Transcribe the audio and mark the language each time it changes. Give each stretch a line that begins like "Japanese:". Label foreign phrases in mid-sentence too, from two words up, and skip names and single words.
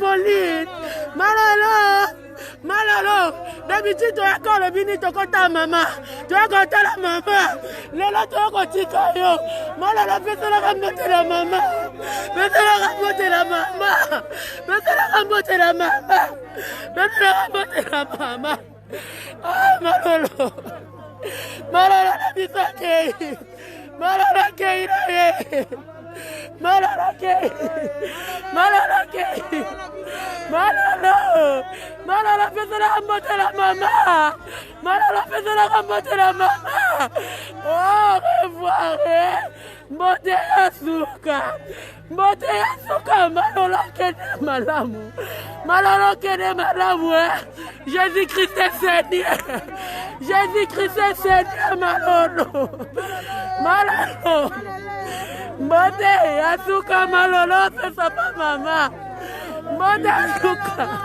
Lingala: Pauline malolo malolo d'habitude toyaka olobini tokota mama toyaka la mama lelo toyokotika yo malolo peselaka mbote la mama peselaka mbote la mama peselaka mbote la mama peselaka mbote la mama malolo malolo na biso kei malolo kei na ye malolo kei malolo kei malolo malolo peselaka mbote la mama malolo peselaka mbote la mama
French: au revoir
Lingala: mbote ya suka malolo kende malamu malolo kende malamu
French: Jésus-Christ est Seigneur Jésus-Christ est Seigneur
Lingala: malolo malolo mbote ya suka malolo pesa mama mbote ya suka